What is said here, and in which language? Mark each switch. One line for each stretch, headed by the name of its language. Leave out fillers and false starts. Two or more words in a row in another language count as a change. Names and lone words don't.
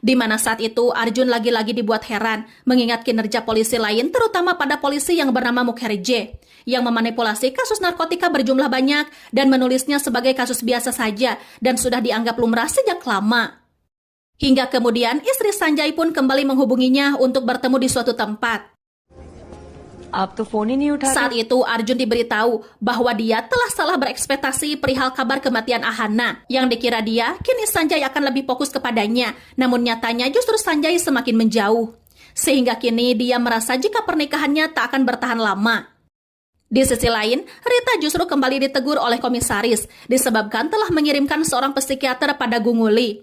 Indonesian: Di mana saat itu Arjun lagi-lagi dibuat heran mengingat kinerja polisi lain, terutama pada polisi yang bernama Mukherjee yang memanipulasi kasus narkotika berjumlah banyak dan menulisnya sebagai kasus biasa saja dan sudah dianggap lumrah sejak lama. Hingga kemudian istri Sanjay pun kembali menghubunginya untuk bertemu di suatu tempat.
Hindi: आप तो फोन ही नहीं उठाते।
Indonesian: Saat itu Arjun diberitahu bahwa dia telah salah berekspektasi perihal kabar kematian Ahana. Yang dikira dia, kini Sanjay akan lebih fokus kepadanya. Namun nyatanya justru Sanjay semakin menjauh. Sehingga kini dia merasa jika pernikahannya tak akan bertahan lama. Di sisi lain, Rita justru kembali ditegur oleh komisaris disebabkan telah mengirimkan seorang psikiater pada Gunguli.